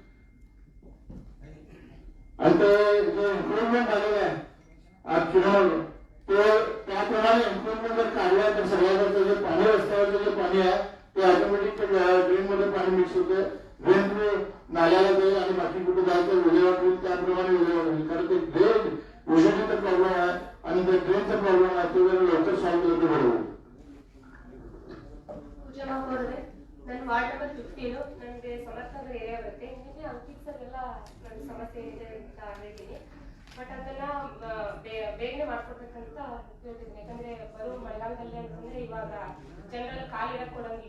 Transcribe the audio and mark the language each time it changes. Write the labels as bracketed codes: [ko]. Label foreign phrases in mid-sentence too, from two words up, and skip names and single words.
[mr] आणि ते जे इम्प्रुव्हमेंट झालेलं आहे आज चुनाव ते त्याप्रमाणे इम्प्रुव्हमेंट जर काढला तर सगळ्याकडचं जे पाणी रस्त्यावरचं जे पाणी आहे ते [en] automatic drain [mr] मध्ये पाणी मिक्स होते, [en] drain through [mr] नाल्याला जाईल आणि बाकी कुठे जायचं विल्हेवाट होईल, त्याप्रमाणे विल्हेवाट होईल. कारण ते ड्रेन युजीडीचा प्रॉब्लेम आहे आणि ते ड्रेनचा प्रॉब्लेम आहे, तो जर लवकर सॉल्व्ह केलं तर बरोबर. [kn] ಪೂಜಾ ಮಾಡಿದ್ರೆ ನನ್ನ [en] ward number [kn] 15 ನನಗೆ ಸಮರ್ಥ ನಗರ ಏರಿಯಾ ಬರುತ್ತೆ. ನಿಮಗೆ ಅಂಕಿತ್ ಸರ್ ಎಲ್ಲ ನನ್ನ ಸಮಸ್ಯೆ ಇದೆ ಅಂತ ಹೇಳಿದ್ದೀನಿ. ಬಟ್ ಅದನ್ನ ಬೇಗನೆ ಮಾಡ್ಕೊಡ್ಬೇಕಂತ ಹೇಳ್ತಿದ್ದೀನಿ. ಯಾಕಂದ್ರೆ ಬರೋ ಮಳೆಗಾಲದಲ್ಲಿ ಅಂತಂದ್ರೆ ಇವಾಗ ಜನರೆಲ್ಲ ಕಾಲು ಇಡಕ್ ಕೊಡಂಗಿಲ್ಲ.